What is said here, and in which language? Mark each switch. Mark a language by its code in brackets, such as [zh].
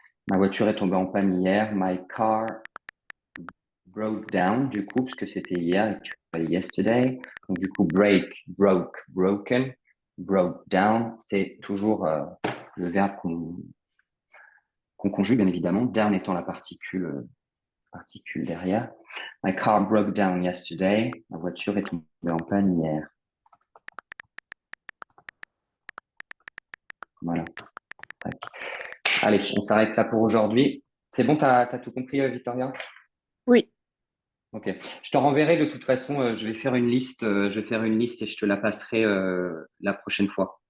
[fr] Ma voiture est tombée en panne hier. [en] My car broke down, [fr] du coup, parce que c'était hier et tu as yesterday. Donc, du coup, break, broke, broken, broke down, c'est toujours le verbe qu'on conjugue, bien évidemment. Down étant la particule derrière. [en] My car broke down yesterday. [fr] Ma voiture est tombée en panne hier. Voilà. Tac. Allez, on s'arrête là pour aujourd'hui. C'est bon, t'as tout compris, Victoria? Oui, Ok. Je t'en renverrai de toute façon. Je vais faire une liste. Je vais faire une liste et je te la passerai la prochaine fois.